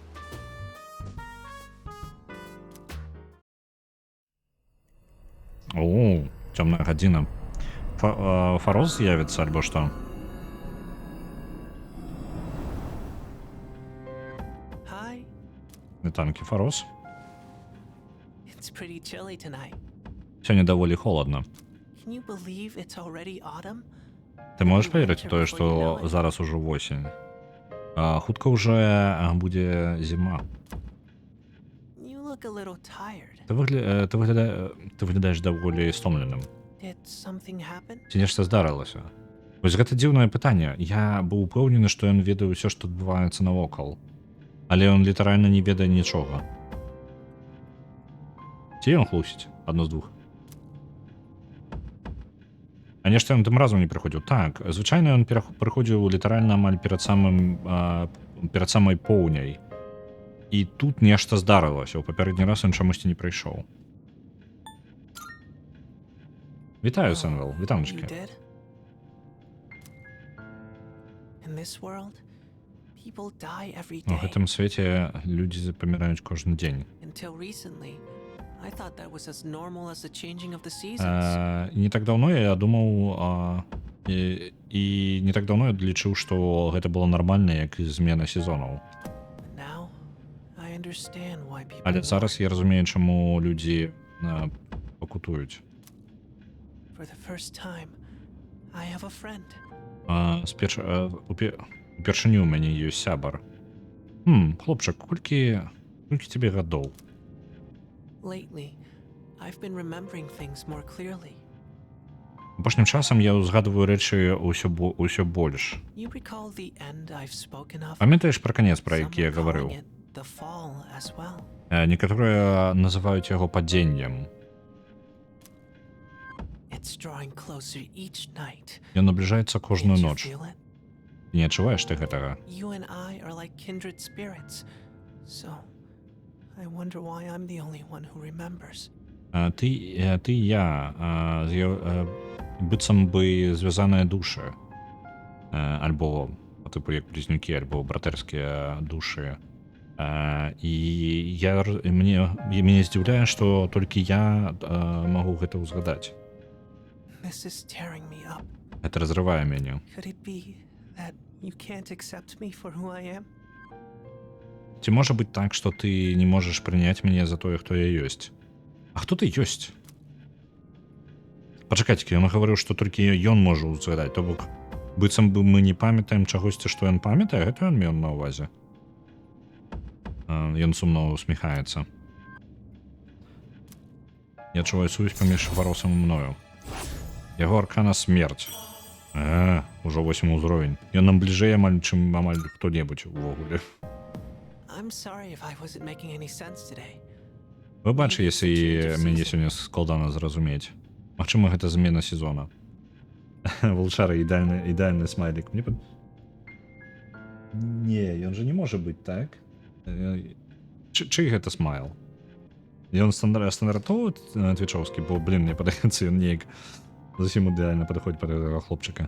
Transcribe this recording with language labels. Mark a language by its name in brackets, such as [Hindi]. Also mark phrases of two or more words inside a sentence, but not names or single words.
[Belarusian] О, цёмная гадзіна. Фароз з'явіцца альбо што? [English] Hi. [Belarusian] Сметанки Фарос. [English] It's pretty chilly tonight. [Belarusian] Сёння даволі холодно. [English] Can you believe it's already autumn? [Belarusian] Ты можаш паверыць у тое, што зараз ужо восень. Хутка ўжо будзе зіма. [English] You look a little tired. [Belarusian] Ты выглядаеш даволі стомленым. [English] Did something happen? [Belarusian] Ці нешта здарылася? Вось гэта дзіўнае пытанне. Я быў упэўнены, што ён ведае ўсё, што адбываецца навокал. Але ён літаральна не ведае нічога. Ці ён хлусіць? Адно з двух. А нешта ён тым разам не прыходзіў. Так, звычайна ён прыходзіў літаральна амаль перад самай поўняй. І тут нешта здарылася. У папярэдні раз ён чамусьці не прыйшоў. Вітаю, Сэнвел. [English] You [Belarusian] Вітаночки. [English] did? In this world, people die every [Belarusian] У [English] day. [Belarusian] гэтым свеце людзі паміраюць кожны дзень. [English] Until recently, I thought that was as normal as the changing of the seasons. [Belarusian] І не так даўно я думаў, і не так даўно я лічыў, што гэта было нармальна, як і змена сезонаў. [English] But now, I understand why people [Belarusian] Але зараз я разумею, чаму людзі пакутуюць. [English] For the first time, I have a friend. [Belarusian] Упершыню ў мяне ёсць сябар. Хлопчык, колькі цябе гадоў? [English] Lately, I've been remembering things more clearly. [Belarusian] Апошнім часам я ўзгадваю рэчы ўсё больш. [English] You recall the end I've spoken of? [Belarusian] Памятаеш пра канец, пра [English] Some [Belarusian] які я [English] are [Belarusian] гаварыў? [English] calling it the fall as well. [Belarusian] Некаторыя называюць яго падзеннем. [English] It's drawing closer each night. [Belarusian] Ён набліжаецца кожную [English] Can't you [Belarusian] ноч. [English] feel it? [Belarusian] Не адчуваеш ты гэтага? [English] You and I are like kindred spirits. So, I wonder why I'm the only one who remembers. [Belarusian] Ты і я быццам бы звязаныя душы. Альбо тыпу як блізнюкі, альбо братэрскія душы. І мяне здзіўляе, што толькі я магу гэта ўзгадаць. [English] This is tearing me up. [Belarusian] Гэта разрывае мяне. [English] Could it be that you can't accept me for who I am? [Belarusian] Ці можа быць так, што ты не можаш прыняць мяне за тое, хто я ёсць? А хто ты ёсць? Пачакайце, ён гаварыў, што толькі ён можа ўзгадаць, то бок быццам бы мы не памятаем чагосьці, што ён памятае, гэта ён меў на ўвазе. Ён сумна усміхаецца. Я адчуваю сувязь паміж Фаросам і мною. Яго аркана смерць. Ужо 8 ўзровень. Ён нам бліжэй амаль, чым амаль хто-небудзь увогуле. [English] I'm sorry if I wasn't making any sense today. [Belarusian] Вы бачыце, если мяне сёння складана зразумець. Магчыма, гэта змена сезона. Вулчара ідеальны смайлік. Не, ён же не можа быць, так? Чый гэта смайл? Ён стандартовы твічоўскі, бо, мне падаецца, ён неяк зусім ідэальна падыходзіць пад гэтага хлопчыка.